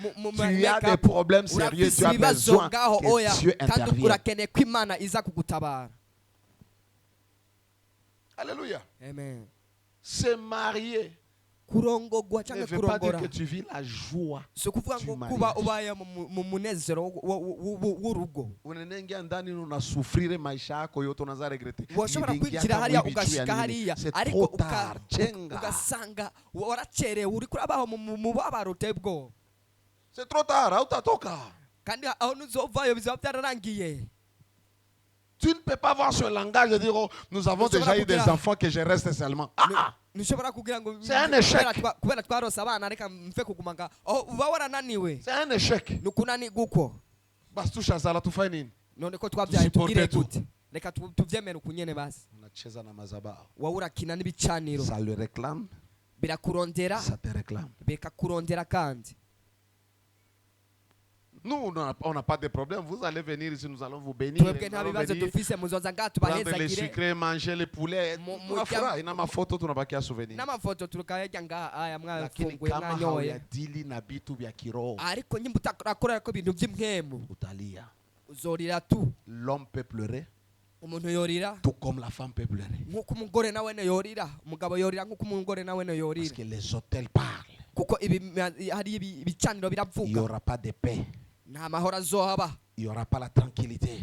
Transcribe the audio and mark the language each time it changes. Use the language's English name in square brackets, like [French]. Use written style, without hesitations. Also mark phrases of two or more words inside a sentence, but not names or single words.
[French] Tu as des problèmes sérieux, tu as besoin que Dieu intervienne. Alléluia. Amen. Se marier ne veut pas dire que tu vis la joie du mariage. [Swahili] Unaingia ndani unasufiri maisha yako yote, unaanza regrete. [French] C'est trop tard. C'est trop tard, hautatoka. Tu ne peux pas voir ce langage et dire oh, nous avons déjà eu des enfants que je reste seulement. C'est un échec. C'est un échec. [Swahili] Bastusha zala tufanye nini? Unacheza na madhabahu. [French] Ça le réclame. Ça te réclame. Nous, on n'a pas de problème. Vous allez venir ici, nous allons vous bénir. Prendre les sucres, manger les poulets. Il y a ma photo, tu n'as pas qu'à souvenir. [Swahili] Lakini kama hauyadili na vitu vya kiroho, utalia. [French] L'homme peut pleurer, tout comme la femme peut pleurer. Parce que les autels parlent. Il n'y aura pas de paix. Il n'y aura pas la tranquillité.